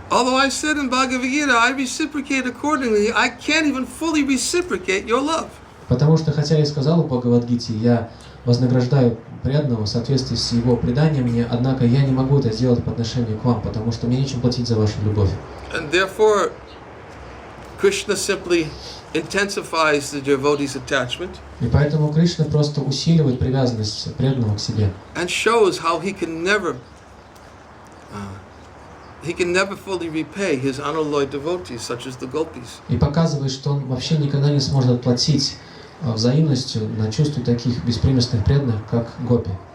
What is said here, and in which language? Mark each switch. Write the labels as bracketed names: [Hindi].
[English] Although I said in Bhagavad Gita, I reciprocate accordingly, I can't even fully reciprocate your love. [Russian] Потому что, хотя я сказал в Бхагавад-гите, я вознаграждаю преданного в соответствии с его преданием мне, однако я не могу это сделать по отношению к вам, потому что мне нечем платить за вашу любовь. [English] And therefore, Krishna simply intensifies the devotee's attachment [Russian] И поэтому Кришна просто усиливает привязанность преданного к себе. [English] and shows how he can never fully repay his unalloyed devotees, such as the gopis. [Russian] И показывает, что он вообще никогда не сможет отплатить взаимностью на чувства таких беспримесных преданных, как гопи.